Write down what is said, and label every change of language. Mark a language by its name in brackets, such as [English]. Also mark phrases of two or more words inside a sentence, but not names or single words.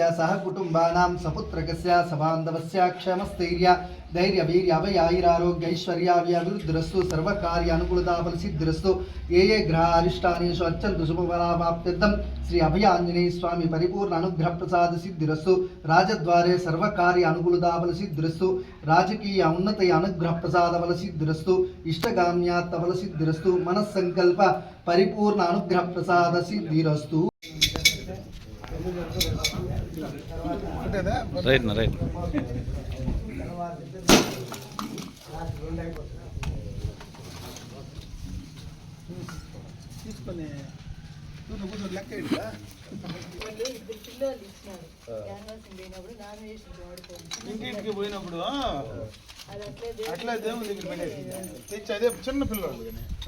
[Sanskrit] सह कुटुंबानां सपुत्रकस्य सबान्धवस्य क्षेमस्थैर्य धैर्य वीर्य अभयायुरारोग्य ऐश्वर्याभिवृद्धिरस्तु सर्वकार्य अनुकूलताफलसिद्धिरस्तु ये ग्रह अरिष्टानेषु अत्यंत शुभफलाप्त्यर्थं श्री अभयाञ्जनेय स्वामी परिपूर्ण अनुग्रह प्रसाद सिद्धिरस्तु राजद्वारे सर्वकार्य अनुकूलताफलसिद्धिरस्तु राजकीय उन्नति अनुग्रह प्रसादफलसिद्धिरस्तु इष्टकाम्यार्थफलसिद्धिरस्तु मनस्संकल्प परिपूर्ण अनुग्रह प्रसाद सिद्धिरस्तु [Telugu] రైట్ నా రైట్ తీసుకొని కూర్చొని లెక్క ఇంటింటికి పోయినప్పుడు అట్లా దేవుని దగ్గర పెట్టేసి తెచ్చి అదే చిన్న పిల్లలు కానీ